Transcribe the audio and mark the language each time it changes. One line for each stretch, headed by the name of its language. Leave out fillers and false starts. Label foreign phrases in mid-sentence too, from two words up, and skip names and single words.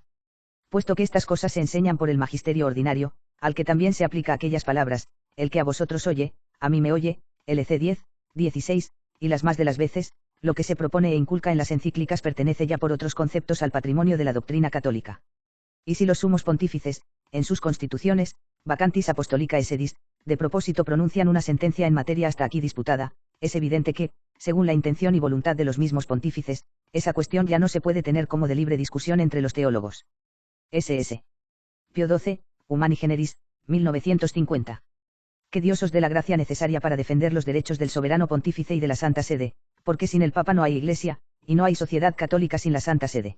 Spanish: Puesto que estas cosas se enseñan por el magisterio ordinario, al que también se aplica aquellas palabras: el que a vosotros oye, a mí me oye, LC 10, 16, y las más de las veces, lo que se propone e inculca en las encíclicas pertenece ya por otros conceptos al patrimonio de la doctrina católica. Y si los sumos pontífices, en sus constituciones,
Latin: vacantis apostolica sedis,
Spanish: de propósito pronuncian una sentencia en materia hasta aquí disputada, es evidente que, según la intención y voluntad de los mismos pontífices, esa cuestión ya no se puede tener como de libre discusión entre los teólogos. SS. Pío XII, Humani Generis, 1950. Que Dios os dé la gracia necesaria para defender los derechos del soberano pontífice y de la Santa Sede, porque sin el Papa no hay Iglesia, y no hay sociedad católica sin la Santa Sede.